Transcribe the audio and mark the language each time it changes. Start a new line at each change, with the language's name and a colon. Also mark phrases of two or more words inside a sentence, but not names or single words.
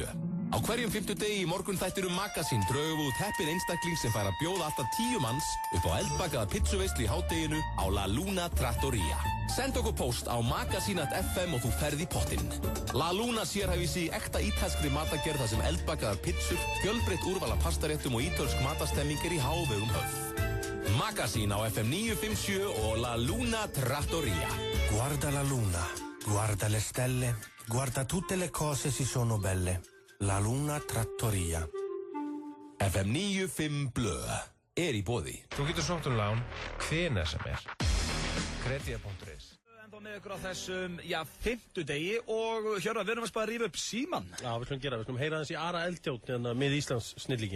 Icelandic: Á hverjum 50 degi í morgunþættinum Magazine drögum við út heppinn einstakling sem fær að bjóða alltaf 10 manns upp á eldbakaða pizzuveislu í hádeginu á La Luna Trattoria. Send okkur post á magazine.fm og þú ferð í pottinn. La Luna sérhæfir sig í ekta ítalskri matargerð þar sem eldbakaðar pizzur, fjölbreytt úrval af pastaréttum og ítölsk matastemming er í hávegum höfð. Magazine á FM 957 og La Luna Trattoria.
Italian: Guarda la luna, guarda le stelle, guarda tutte le cose si sono belle.
Icelandic: La Luna Trattoria. FM 95 Blö er í boði. Þú getur sótt lán hvenær sem er. Kredia.is. Ennþá með ykkur á þessum, fimmtudegi og Hjörvar, við erum að spara að rífa upp síman. Já, við skulum heyra þessi Ara Eldjárn með Íslands snillíki.